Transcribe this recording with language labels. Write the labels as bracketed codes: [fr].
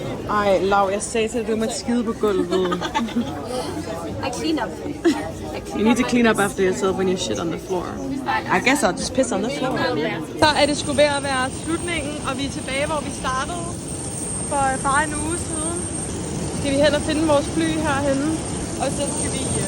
[da] Ej, Lau, jeg sagde til dig, at du må skide på gulvet. [en] I clean up. You need to clean up after yourself when you shit on the floor. I guess I'll just piss on the floor. [da] Så er det sgu ved at være slutningen, og vi er tilbage, hvor vi startede for bare en uge siden. Skal vi hen og finde vores fly herhenne, og så skal vi...